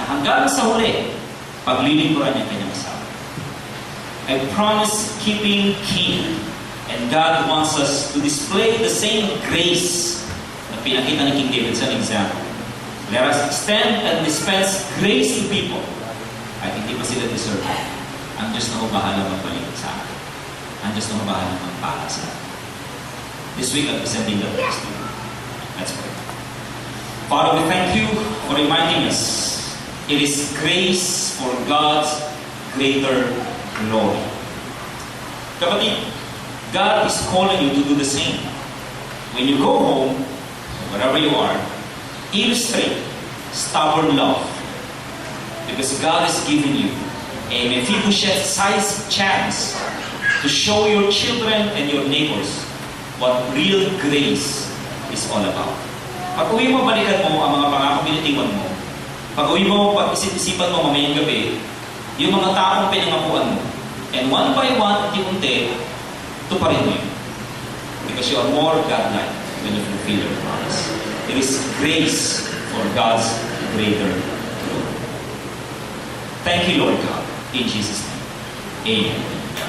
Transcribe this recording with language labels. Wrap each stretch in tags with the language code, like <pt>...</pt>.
<tl>Hanggang sa huli, paglilingkuran niya kanyang asawa.</tl> <en>A promise-keeping king. And God wants us to display the same grace</en> <tl>na pinakita ni King David</tl> <en>sa example. Let us extend and dispense grace to people.</en> <tl>At hindi pa sila deserve. Ang Diyos na bahala magpaligid sa akin. Ang Diyos na bahala magpala sa akin.</tl> <en>This week, I'm presenting the text to you. Let's pray. Father, we thank you for reminding us. It is grace for God's greater glory. Kapatid, God is calling you to do the same. When you go home, wherever you are, illustrate stubborn love. Because God has given you a Mephibosheth-sized chance to show your children and your neighbors what real grace is all about.</en> <tl>Pag uwi mo, balikan mo ang mga pangako binitiwan mo. Pag uwi mo, pag-isip-isipan mo mamayang gabi, yung mga taong pinangakuan mo.</tl> <en>And one by one,</en> <tl>unti-unti, tuparin mo yun.</tl> <en>Because you are more godlike when you fulfill your promise. There is grace for God's greater good. Thank you, Lord God. In Jesus' name. Amen.</en>